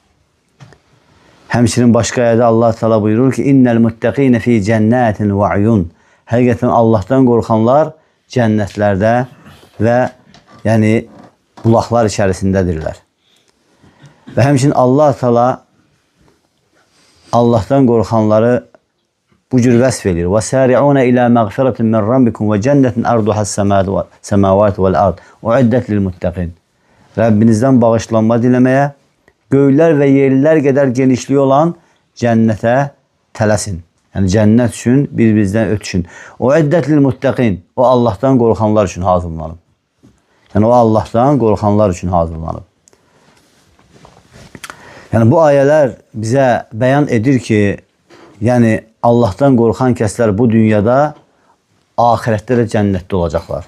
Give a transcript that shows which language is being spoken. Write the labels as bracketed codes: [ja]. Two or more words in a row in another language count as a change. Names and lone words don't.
[az] Həmçinin başqa ayədə Allah Teala buyurur ki, [ar] إن المتقين في جنات وعيون. [az] Həqiqətən Allahdan qorxanlar cənnətlərdə və yəni bulaqlar içərisindədirlər. Və həmçinin Allah Teala Allahdan qorxanları bu cür vəsf edir. [ar] وَسَارِعُونَ إِلَى مَغْفِرَةٍ مِنْ رَبِّكُمْ وَجَنَّةٍ أَرْضُهَا السَّمَاوَاتُ وَالْأَرْضِ وَعِدَّتْ لِلْمُتَّقِينَ. [az] Rəbbinizdən bağışlanma diləməyə, göylər və yerlər qədər genişliyi olan cənnətə tələsin. Yəni cənnət üçün bir-birinizdən ötüşün. [ar] وَعِدَّتْ لِلْمُتَّقِينَ. [az] O Allahdan qorxanlar üçün hazırlanıb. Yəni o Allahdan qorxanlar üçün hazırlanıb. Yəni bu ayələr bizə bəyan edir ki, yəni Allahdan qorxan kəslər bu dünyada, ahirətdə də cənnətdə olacaqlar.